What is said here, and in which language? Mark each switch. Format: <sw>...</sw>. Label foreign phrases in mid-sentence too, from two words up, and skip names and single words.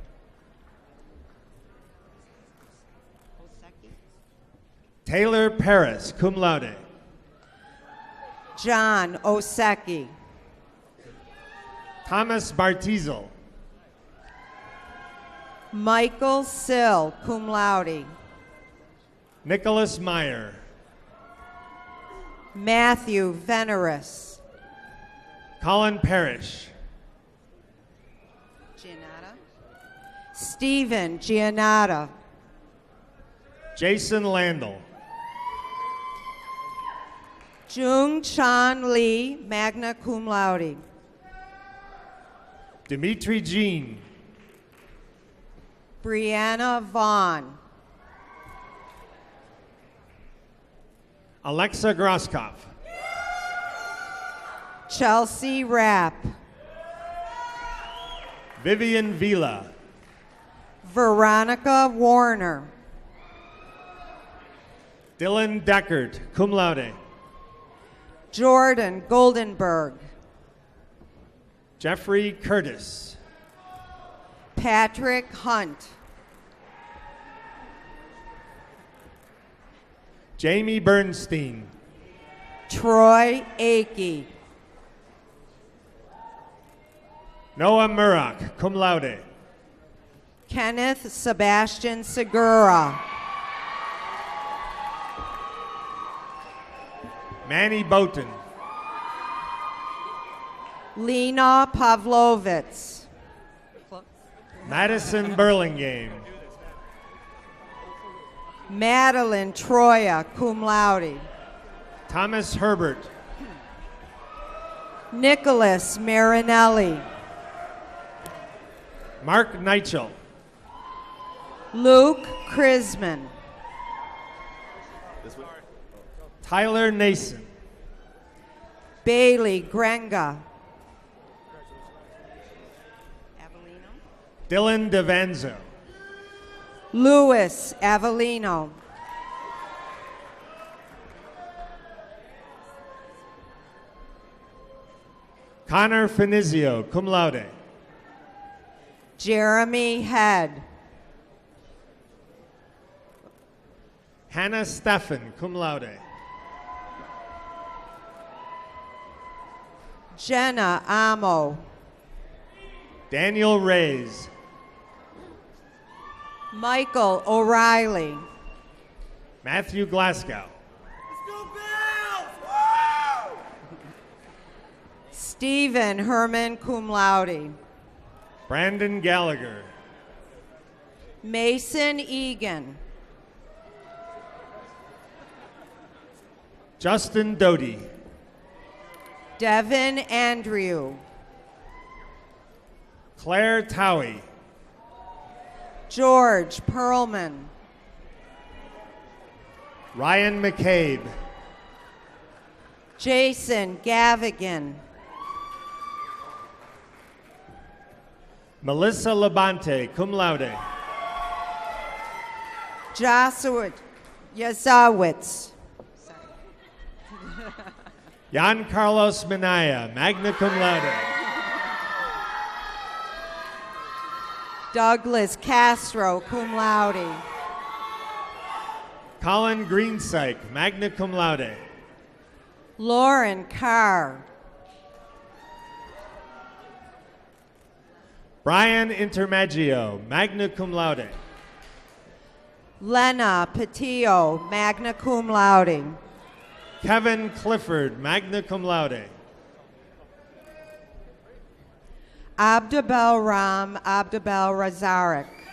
<en>Taylor Paris,</en> <la>cum laude.</la> <en>John Osecki. Thomas Bartizel. Michael Sill,</en> <la>cum laude.</la> <en>Nicholas Meyer. Matthew Veneris. Colin Parrish. Giannata. Stephen Giannata. Jason Landell. Jung Chan Lee,</en> <la>magna cum laude.</la> <en>Dimitri Jean. Brianna Vaughn. Alexa Grosskopf. Chelsea Rapp. Vivian Vila. Veronica Warner. Dylan Deckard,</en> <la>cum laude.</la> <en>Jordan Goldenberg. Jeffrey Curtis. Patrick Hunt. Jamie Bernstein. Troy Akey. Noah Murrock,</en> <la>cum laude.</la> <en>Kenneth Sebastian Segura. Manny Boughton. Lena Pavlovitz. Madison Burlingame. Madeline Troya,</en> <la>cum laude.</la> <en>Thomas Herbert. Nicholas Marinelli. Mark Nigel. Luke Krisman. Tyler Nason. Bailey Grenga. Dylan Devanzo. Louis Avellino. Connor Finizio,</en> <la>cum laude.</la> <en>Jeremy Head. Hannah Steffen,</en> <la>cum laude.</la> <en>Jenna Amo. Daniel Reyes. Michael O'Reilly. Matthew Glasgow. Stephen Herman</en> <la>cum laude.</la> <en>Brandon Gallagher. Mason Egan. Justin Doty. Devin Andrew. Claire Towie. George Perlman. Ryan McCabe. Jason Gavigan. Melissa Labonte,</en> <la>cum laude.</la> <en>Joshua Yazowitz. Jan Carlos Minaya,</en> <la>magna cum laude.</la> <en>Douglas Castro,</en> <la>cum laude.</la> <en>Colin Greensyke,</en> <la>magna cum laude.</la> <en>Lauren Carr. Brian Intermaggio,</en> <la>magna cum laude.</la> <en>Lena Patillo,</en> <la>magna cum laude.</la> <en>Kevin Clifford,</en> <la>magna cum laude.</la> <en>Abdabel Ram Abdabel Razarek.</en>